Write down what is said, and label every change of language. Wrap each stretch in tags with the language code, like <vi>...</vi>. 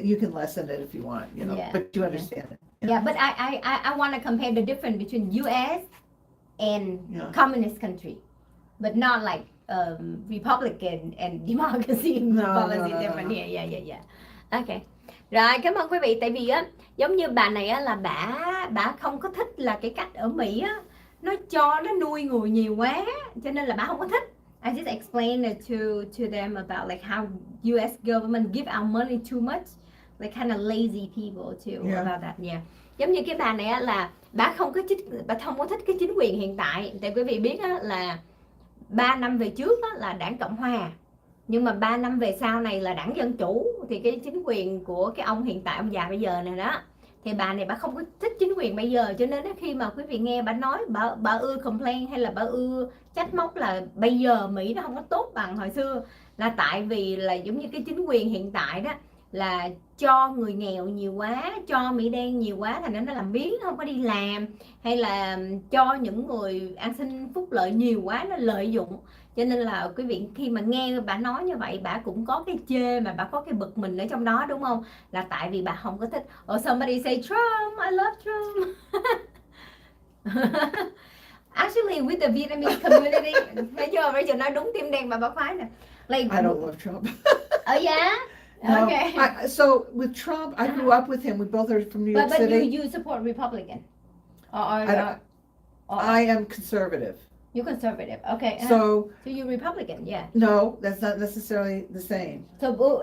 <en>you can lessen it if you want, you know, but you understand it. Yeah, but I want to compare the difference between U.S. and communist country, but not like Republican and democracy policy different. Yeah. Okay.</en> <vi>Rồi, cảm ơn quý vị. Tại vì á, giống như bà này á là bà không có thích là cái cách ở Mỹ á, nó nuôi người nhiều quá, cho nên là bà không có thích.</vi> <en>I just explained it to them about like how US government give out money too much, like kind of lazy people too about that. Yeah.</en> <vi>Giống như cái bà này á là bà không có thích cái chính quyền hiện tại. Tại quý vị biết á là 3 năm về trước á, là đảng Cộng Hòa, nhưng mà 3 năm về sau này là đảng Dân Chủ. Thì cái chính quyền của cái ông hiện tại, ông già bây giờ này đó, thì bà này bà không có thích chính quyền bây giờ, cho nên khi mà quý vị nghe bà nói, bà ưa complain hay là bà ưa trách móc là bây giờ Mỹ nó không có tốt bằng hồi xưa, là tại vì là giống như cái chính quyền hiện tại đó là cho người nghèo nhiều quá, cho Mỹ đen nhiều quá, thành ra nó làm biếng không có đi làm, hay là cho những người an sinh phúc lợi nhiều quá, nó lợi dụng. Cho nên là quý vị khi mà nghe bà nói như vậy, bà cũng có cái chê mà bà có cái bực mình ở trong đó, đúng không? Là tại vì bà không có thích.</vi> <en>Or somebody say Trump, I love Trump. Actually with the Vietnamese community,</en> <vi>thấy chưa? Rachel nói đúng tim đen bà bác phái nè.</vi> <en>Like, I don't love Trump. Oh yeah? No, Okay. So with Trump, I grew up with him. We both are from New York City. But you support Republican? I am conservative. You're conservative, okay. So you're Republican, yeah. No, that's not necessarily the same. So</en>